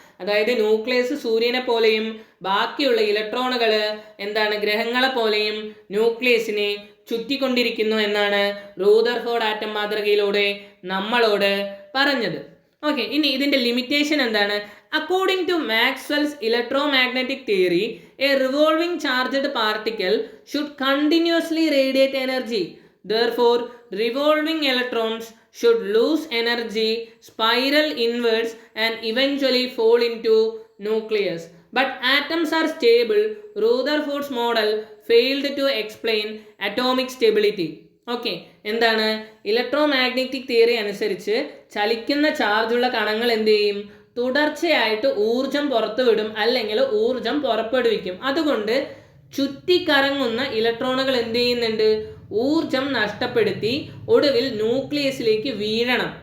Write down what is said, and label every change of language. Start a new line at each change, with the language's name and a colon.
Malayalam: അതായത് ന്യൂക്ലിയസ് സൂര്യനെ പോലെയും ബാക്കിയുള്ള ഇലക്ട്രോണുകൾ എന്താണ്, ഗ്രഹങ്ങളെ പോലെയും ന്യൂക്ലിയസിനെ ചുറ്റിക്കൊണ്ടിരിക്കുന്നു എന്നാണ് റൂദർഫോർഡ് ആറ്റം മാതൃകയിലൂടെ നമ്മളോട് പറഞ്ഞത്. ഓക്കെ, ഇനി ഇതിൻ്റെ ലിമിറ്റേഷൻ എന്താണ്.
English: According to Maxwell's electromagnetic theory, a revolving charged particle should continuously radiate energy. Therefore, revolving electrons should lose energy, spiral inwards, and eventually fall into nucleus. But atoms are stable. Rutherford's model failed to explain atomic stability.
Malayalam: Okay, എന്താണ്, electromagnetic theory അനുസരിച്ച് ചലിക്കുന്ന ചാർജുള്ള കണങ്ങൾ എന്ത് ചെയ്യും, തുടർച്ചയായിട്ട് ഊർജം പുറത്തുവിടും അല്ലെങ്കിൽ ഊർജം പുറപ്പെടുവിക്കും. അതുകൊണ്ട് ചുറ്റിക്കറങ്ങുന്ന ഇലക്ട്രോണുകൾ എന്ത് ചെയ്യുന്നുണ്ട്, ഊർജം നഷ്ടപ്പെടുത്തി ഒടുവിൽ ന്യൂക്ലിയസിലേക്ക് വീഴണം.